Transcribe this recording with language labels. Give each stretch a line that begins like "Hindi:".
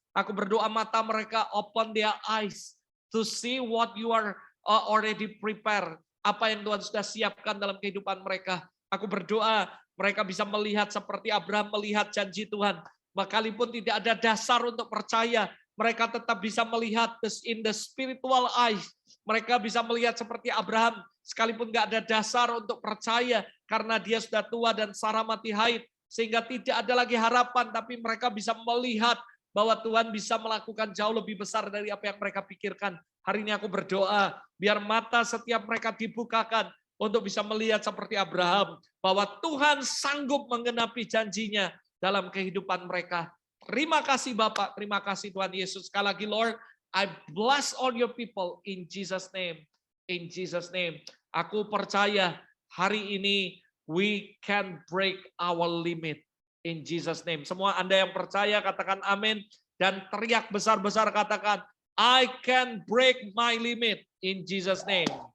Indonesian: Aku berdoa mata mereka
English: open their eyes to see what you are already prepared.
Indonesian: Apa yang Tuhan sudah siapkan dalam kehidupan mereka. Aku berdoa mereka bisa melihat seperti Abraham melihat janji Tuhan. Sekalipun tidak ada dasar untuk percaya, mereka tetap bisa melihat
English: in the spiritual eyes.
Indonesian: Mereka bisa melihat seperti Abraham, sekalipun nggak ada dasar untuk percaya, karena dia sudah tua dan Sarah mati haid, sehingga tidak ada lagi harapan, tapi mereka bisa melihat bahwa Tuhan bisa melakukan jauh lebih besar dari apa yang mereka pikirkan. Hari ini aku berdoa, biar mata setiap mereka dibukakan, untuk bisa melihat seperti Abraham, bahwa Tuhan sanggup menggenapi janjinya dalam kehidupan mereka. Terima kasih Bapak, terima kasih Tuhan Yesus. Sekali lagi
English: Lord, I bless all your people in Jesus name. In Jesus name.
Indonesian: Aku percaya hari ini
English: we can break our limit in Jesus name.
Indonesian: Semua Anda yang percaya katakan amin dan teriak besar-besar katakan
English: I can break my limit in Jesus name.